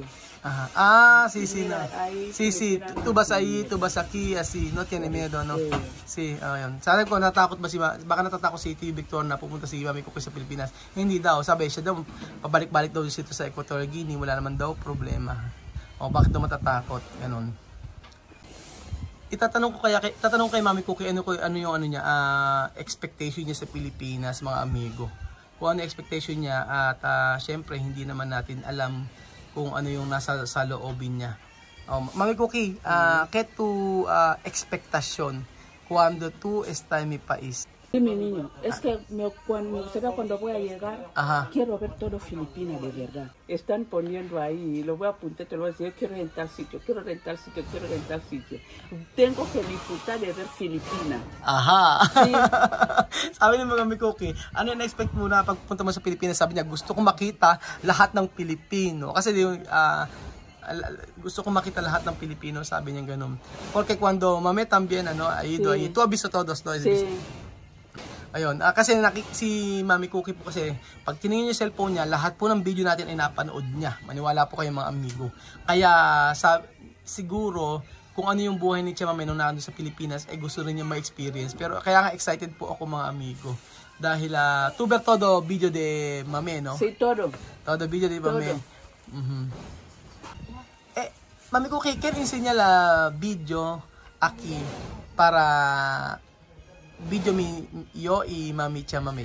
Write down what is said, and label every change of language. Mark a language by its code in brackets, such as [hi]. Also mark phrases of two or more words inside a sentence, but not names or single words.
[es] Sí. Mira, No. Ahí, Sí. Tú vas ahí, tú vas aquí, así, no tiene miedo, no? Sí, [tl] ayun. Sabi ko, natakot ba baka natatakot si Tio Victor na pupunta si Mami Cookie sa Pilipinas. Hindi daw, sabi siya daw, pabalik-balik daw dito sa Equatorial Guinea, wala naman daw problema. O bakit daw matatakot, ganun. Tatanong kay Mami Cookie ano yung niya, expectation niya sa Pilipinas, mga amigo. Kung ano expectation niya at syempre hindi naman natin alam kung ano yung nasa sa loobin niya. Mami Cookie, [es] ¿qué tu expectación cuando tú estás en mi país? Sí, mi niño, es que cuando voy a llegar, quiero ver todo Filipinas de verdad. Están poniendo ahí, lo voy a apuntar, te lo voy a decir, yo quiero rentar sitio, quiero rentar sitio. Tengo que disfrutar de ver Filipinas. Sí. [tl] Sabi ni Mami Cookie, ano yung expect mo na pagpunta mo sa Pilipinas? Sabi niya, gusto ko makita lahat ng Pilipino. Kasi gusto ko makita lahat ng Pilipino, sabi niya ganun. [es] Porque cuando mami también, ahí tú has visto todos, no? Sí. [tl] Ayun, kasi si Mami Cookie po kasi, pag tiningin niyo yung cellphone niya, lahat po ng video natin ay napanood niya. Maniwala po kayo mga amigo. Kaya, siguro, kung ano yung buhay ni Tia Mami nung nandun sa Pilipinas, ay gusto rin niya ma-experience. Pero kaya nga excited po ako mga amigo. Dahil, [es] tu ver todo video de Mami, no? Sí, todo. Todo video de Mami. Mami Cookie, ¿qué enseña la video aquí para... video yo y Mami Tia Mami?